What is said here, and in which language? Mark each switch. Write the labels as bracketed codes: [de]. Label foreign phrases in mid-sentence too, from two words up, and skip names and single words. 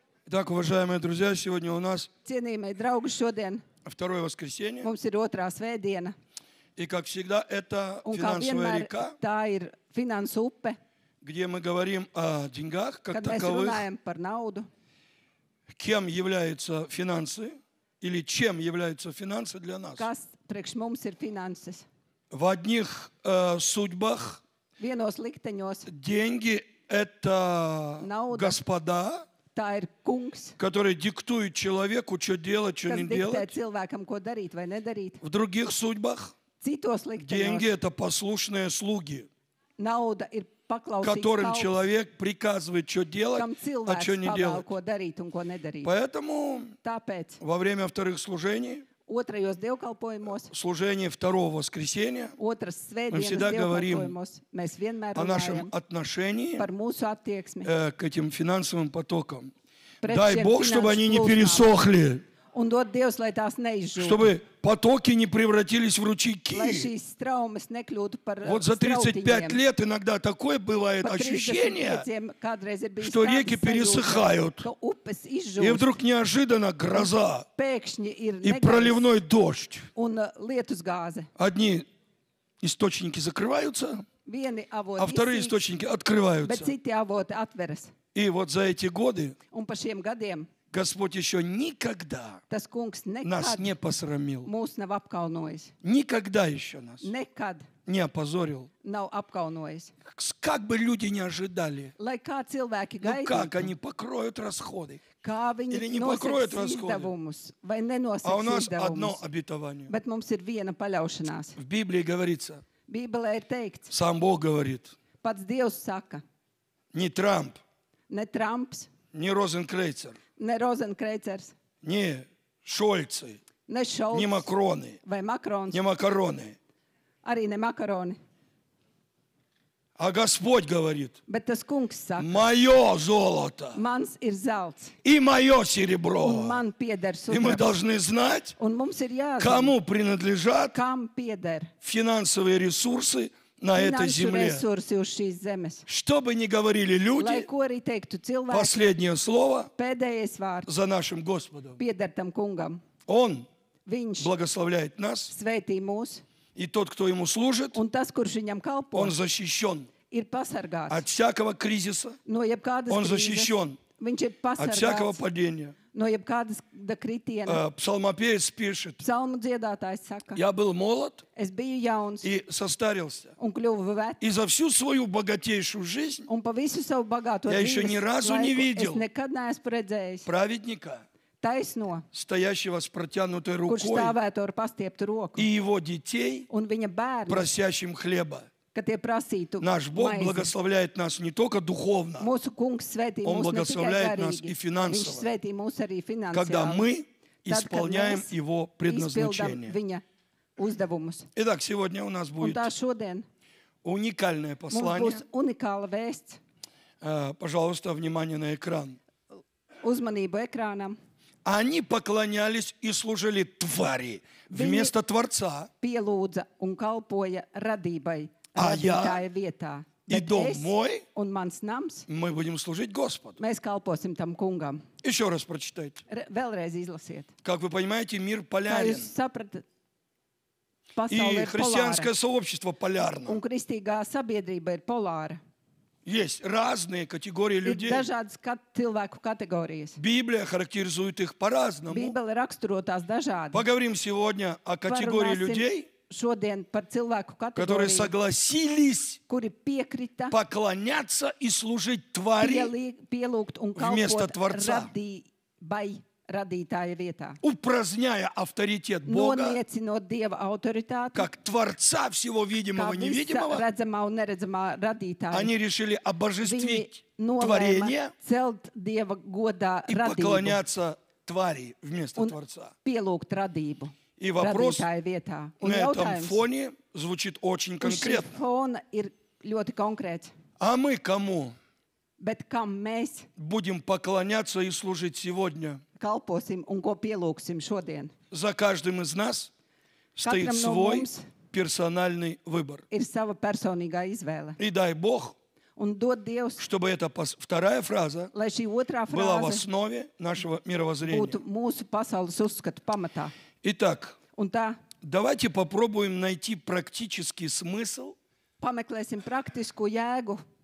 [ru] Итак, уважаемые друзья, сегодня у нас [lv] Cienījamie draugi, šodien [ru] второе воскресенье. [lv] mums ir otrā svētdiena. [ru] И, как всегда, это [lv] Un kā [ru] финансовая [lv] vienmēr, [ru] река, [lv] tā ir finansu upe, [ru] где мы говорим о деньгах как [lv] kad mēs [ru] таковых, [lv] runājam par naudu. [ru] кем являются финансы или чем являются финансы для нас. [lv] Kas priekš mums ir finanses? [ru] В одних судьбах [lv] Vienos likteņos [ru] деньги – это [lv] Nauda. [ru] господа, [lv] tā ir kungs, [ru] которые диктуют человеку, что делать, что [lv] kas [ru] не [lv] diktē [ru] делать. [lv] cilvēkam, ko darīt vai nedarīt. [ru] В других судьбах [lv] Citos [ru] деньги – [lv] likteņos [ru] это послушные слуги, [lv] nauda ir paklausīgs [ru] которым [lv] kalps, [ru] человек приказывает, что делать, [lv] kam [ru] а что [lv] cilvēks [ru] не [lv] pavēl, [ru] делать. [lv] ko darīt un ko nedarīt. [ru] Поэтому [lv] Tāpēc [ru] во время вторых служений, [lv] otrajos dievkalpojumos, [ru] служение второго воскресенья, [lv] otras [ru] всегда [lv] svētdienas [ru] говорим [lv] dievkalpojumos, mēs vienmēr [ru] о нашем [lv] runājam [ru] отношении [lv] par mūsu attieksmi. [ru] к этим финансовым потокам. [lv] Pret [ru] Дай [lv] šiem [ru] Бог, чтобы [lv] finanšu [ru] они не [lv] plūsmām. [ru] пересохли, [lv] Un dod Dievs, lai tās neizžūtu. [ru] чтобы потоки не превратились в [lv] Lai [ru] ручейки. [lv] šīs traumas nekļūtu par [ru] Вот за 35 [lv] strautiņiem. [ru] лет иногда такое бывает [lv] Par [ru] ощущение, [lv] 35 kādreiz ir bijis [ru] что [lv] tāda [ru] реки [lv] sajūta, [ru] пересыхают. [lv] ka upes [ru] И [lv] izžūst, [ru] вдруг неожиданно гроза [lv] pēkšņi ir [ru] и [lv] negaiss [ru] проливной дождь. [lv] un lietusgāze. [ru] Одни источники закрываются, [lv] Vieni [ru] а [lv] avoti [ru] вторые [lv] izsīkst, [ru] источники [lv] bet [ru] открываются. [lv] citi avoti atveras. [ru] И вот за эти годы [lv] Un pa šiem gadiem [ru] Господь еще никогда [lv] tas kungs [ru] нас [lv] nekad [ru] не посрамил. [lv] mūs nav apkaunojis. [ru] Никогда еще нас [lv] Nekad [ru] не опозорил. [lv] nav apkaunojis. [ru] Как бы люди не ожидали, [lv] Lai kā cilvēki [ru] ну как они [lv] gaidītu, [ru] покроют расходы. [lv] kā [ru] Или [lv] viņi [ru] не покроют [lv] nosaks [ru] расходы. [lv] izdevumus vai [ru] А у [lv] nenosaks [ru] нас одно [lv] izdevumus. [ru] обетование. [lv] Bet mums ir viena paļaušanās. [ru] В Библии говорится, [lv] Bībelē ir teikts, [ru] сам Бог говорит, [lv] pats Dievs saka, [ru] не Трамп, [lv] ne Trumps, [ru] не Розенкрейцер, [lv] ne Rozenkreicers, [ru] не Шольцы, [lv] ne [ru] не [lv] Šolts [ru] Макроны, [lv] vai Makrons, [ru] не Макароны. [lv] arī ne Makaroni. [ru] А Господь говорит, [lv] Bet tas kungs saka, [ru] мое золото [lv] mans ir zelts [ru] и мое [lv] un [ru] серебро. [lv] man pieder [ru] И мы [lv] sudrabs. [ru] должны знать, [lv] Un mums ir jāzina, [ru] кому принадлежат [lv] kam pieder [ru] финансовые ресурсы на этой [lv] finanšu [ru] земле. [lv] resursi uz šīs zemes. [ru] Что бы ни говорили [lv] Lai [ru] люди, [lv] ko arī teiktu cilvēki, [ru] последнее слово [lv] pēdējais vārds [ru] за нашим Господом. [lv] pieder tam kungam. [ru] Он [lv] Viņš [ru] благословляет нас, [lv] svētī mūs, [ru] и тот, кто ему служит, [lv] un tas, kurš viņam kalpo, [ru] он защищен [lv] ir pasargāts [ru] от всякого кризиса, [lv] no jebkādas [ru] он [lv] krīzes. [ru] защищен [lv] Viņš ir [ru] от всякого [lv] pasargāts [ru] падения. [lv] no jebkādas kritiena. [ru] Псалмопевец пишет, [lv] Psalmu dziedātājs saka, [ru] я был молод [lv] es biju jauns [ru] и состарился. [lv] un kļuvu vecs, [ru] И за всю свою богатейшую жизнь [lv] un pa visu savu bagāto [ru] Я еще ни разу не [lv] laiku [ru] видел [lv] es nekad neesmu redzējis [ru] праведника, [lv] taisno, [ru] стоящего с протянутой [lv] kurš [ru] рукой, [lv] stāvētu ar pastieptu roku, [ru] и его детей, [lv] un viņa bērni, [ru] просящим хлеба. [lv] ka tie prasītu [ru] Наш Бог [lv] maizi. [ru] благословляет нас не только духовно, [lv] Mūsu kungs svētī [ru] Он [lv] mūs ne tikai [ru] благословляет нас и [lv] garīgi, [ru] финансово, [lv] viņš svētī mūs arī [ru] когда [lv] finansiāli. [ru] мы [lv] Tad, kad [ru] исполняем [lv] mēs [ru] Его [lv] izpildām [ru] предназначение. [lv] viņa uzdevumus. [ru] Итак, сегодня у нас [lv] Un [ru] будет [lv] tā šodien [ru] уникальное [lv] mums [ru] послание. [lv] būs unikāla vēsts. [ru] Пожалуйста, внимание на экран. [lv] Uzmanību ekrānam. [ru] Они поклонялись и служили твари вместо Творца. [lv] Pielūdza un kalpoja radībai, [ru] А я [lv] radītāja vietā. [ru] и [lv] Bet [ru] дом [lv] es [ru] мой, [lv] un mans nams, [ru] мы будем служить Господу. [lv] mēs kalposim tam kungam. [ru] Еще раз прочитайте. [lv] Vēlreiz izlasiet. [ru] Как вы понимаете, мир [lv] Kā [ru] полярен. [lv] jūs sapratat, [ru] И [lv] pasaule ir [ru] христианское [lv] polāra. [ru] сообщество полярно. [lv] Un kristīgā sabiedrība ir polāra. [ru] Есть разные категории [lv] Ir [ru] людей. [lv] dažādas cilvēku kategorijas. [ru] Библия характеризует их по-разному. [lv] Bībele raksturo tās dažādi. [ru] Поговорим сегодня о категории [lv] Parunāsim [ru] людей, [lv] šodien par cilvēku [ru] которые [lv] kategoriju, [ru] согласились [lv] kuri piekrita [ru] поклоняться и служить твари, [lv] pielūgt un [ru] Вместо [lv] kalpot [ru] Творца. [lv] radītāja vietā. [ru] упраздняя авторитет Бога, [lv] Noniecinot Dieva autoritāti, [ru] как Творца всего [lv] kā [ru] видимого и [lv] visa [ru] невидимого, [lv] redzamā un neredzamā radītāja. [ru] они решили [lv] Viņi [ru] обожествить [lv] nolēma [ru] творение [lv] celt Dieva godā [ru] и [lv] radību [ru] поклоняться твари вместо [lv] un [ru] Творца. [lv] pielūgt radību [ru] И вопрос [lv] radītāja vietā. Un [ru] на этом [lv] jautājums [ru] фоне звучит очень [lv] uz šī [ru] конкретно. [lv] fona ir ļoti konkrēts. [ru] А мы кому [lv] Bet kam mēs [ru] будем поклоняться и служить сегодня? [lv] kalposim un ko pielūgsim šodien? [ru] За каждым из нас стоит [lv] Katram no [ru] свой [lv] mums [ru] персональный выбор. [lv] ir sava personīgā izvēle. [ru] И дай Бог, [lv] un dod Dievs, [ru] чтобы эта вторая фраза [lv] lai šī otrā [ru] была в [lv] frāze [ru] основе нашего мировоззрения. [lv] būtu mūsu pasaules uzskatu pamatā. [ru] Итак, [lv] Un tā [ru] давайте попробуем найти практический смысл [lv] pameklēsim praktisku jēgu